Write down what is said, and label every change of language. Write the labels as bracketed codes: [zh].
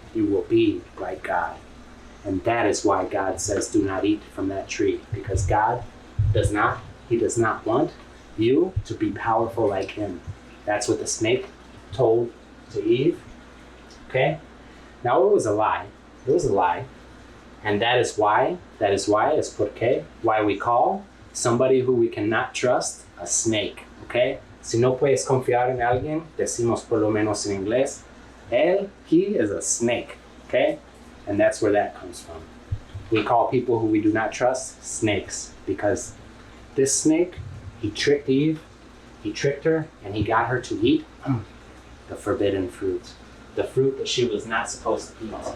[en] You will be like God. And that is why God says, do not eat from that tree, because God does not want you to be powerful like him. That's what the snake told to Eve. Okay? Now it was a lie. It was a lie. And that is why, [es] es porque, [en] why we call somebody who we cannot trust a snake. Okay? [es] Si no puedes confiar en alguien, decimos por lo menos en inglés, [en] he is a snake. Okay? And that's where that comes from. We call people who we do not trust snakes, because this snake, he tricked Eve, he tricked her, and he got her to eat the forbidden fruit, the fruit that she was not supposed to eat.